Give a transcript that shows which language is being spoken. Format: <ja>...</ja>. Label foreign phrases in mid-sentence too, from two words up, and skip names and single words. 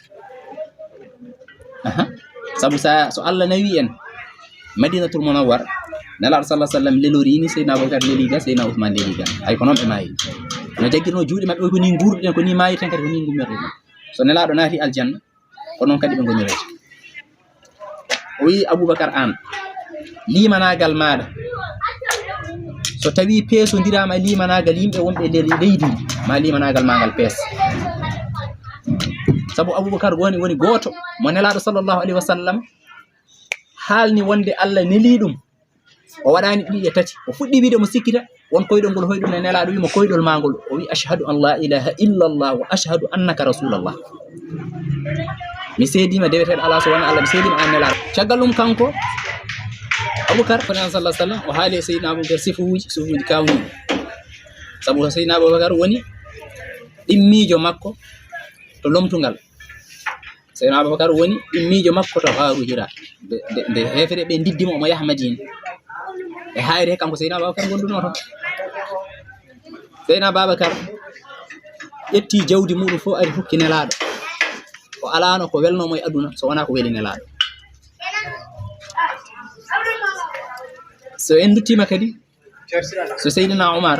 <ff>sabu so Allah nawi en Madinatul Munawwar nelaɗo sallah sallam lelorini Seydina Abubakar leliga Seydina Ousmane leliga ay ko noon ɓe mayiri no jaggirno juuɗe mabɓe ko ni gurduɗen ko ni mayirten kadi ko ni gummirtoɗen so nelaɗo naati aljanna ko noon kadi ɓe gonirete o wi Abubakar an limanagal maɗa so tawi peesodirama limanagal yimɓe wonɓe nder leydi ma limanagal magal pees sabu Abubakar woni goto mo nelaɗo</ff> <ar>صلى الله عليه وسلم</ar> <ff>haalni wonde Allah neli ɗum o waɗani ɗiɗi e tati o fuɗɗi wiide mo sikkita won koyɗol ngol hoyɗum ne nelaɗo wimo koyɗol magol o wi</ff> <ar>أشهد أن لا إله إلا الله وأشهد أنك رسول الله</ar> <ff>mi seedima deweteɗo ala so wona Allah mi seedima an nelaɗo caggal ɗum kanko Abubakar ko nan</ff> <ar>صلى الله عليه وسلم</ar> <ff>o haali e Seydina Abubakar sifuuji kawni sabu Seydina Abubakar woni ɗimmijo makko to lomtugal Seydina Abubakar woni ɗimmijo makko to Haru Hira nde hefere ɓe ndiddimo omo yaha Madina e hayre kanko Seydina Abubakar gonduno toon Seydina Abubakar ƴetti jawdi muɗum fof ari hukki nelaɗo o alano ko welnomo e aduna so wona ko weli nelaɗo so en duttima kadi so Seydina Umar</ff>